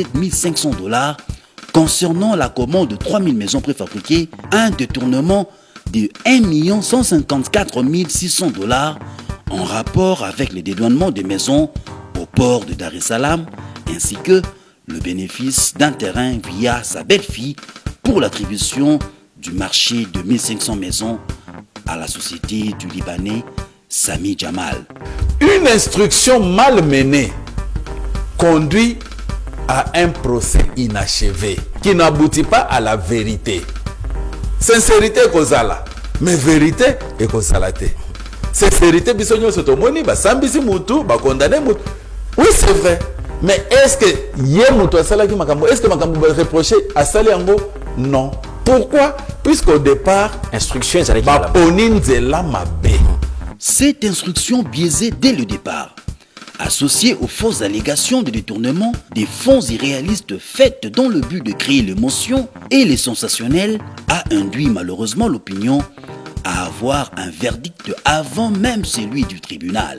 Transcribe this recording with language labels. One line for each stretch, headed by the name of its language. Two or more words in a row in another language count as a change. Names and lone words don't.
French: 500 dollars concernant la commande de 3000 maisons préfabriquées, un détournement de 1 154 600 dollars en rapport avec le dédouanement des maisons au port de Dar es Salaam, ainsi que le bénéfice d'un terrain via sa belle-fille pour l'attribution du marché de 1500 maisons à la société du Libanais Sami Jamal. Une instruction mal menée conduit à un procès inachevé qui n'aboutit pas à la vérité. Sincérité kozala, mais vérité est kozalate.
Lingala: Sincérité bisogno sotomoni ba sambisi mutu ba condamner mutu.
French: Oui, c'est vrai. Mais est-ce que
Lingala: yé mutu asala ki makambo,
French: est-ce que
Lingala: makambo ba reprocher asali yango?
French: Non. Pourquoi? Puisqu'au départ, instruction est
Lingala: ba poninzela mabe.
French: Cette instruction biaisée dès le départ, associée aux fausses allégations de détournement des fonds irréalistes faites dans le but de créer l'émotion et les sensationnels, a induit malheureusement l'opinion à avoir un verdict avant même celui du tribunal.